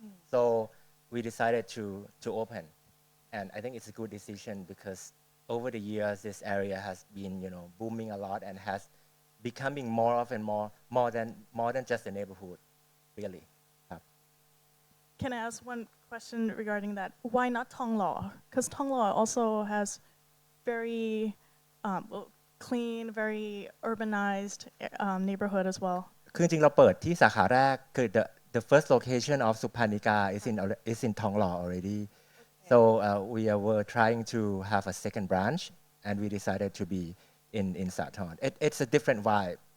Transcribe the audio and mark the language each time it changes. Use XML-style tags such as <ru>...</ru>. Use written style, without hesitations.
<en>So we decided to open, and I think it's a good decision because over the years this area has been booming a lot and has becoming more than just a neighborhood, really. Can I ask one question regarding that? Why not Thonglo? Because Thonglo also has very clean, very urbanized neighborhood as well.</en> <th>คือจริงๆเราเปิดที่สาขาแรกคือ</th> <en>the first location of Supanniga is in Thonglo already. So we were trying to have a second branch, and we decided to be in Sathorn. It's a different vibe.</en>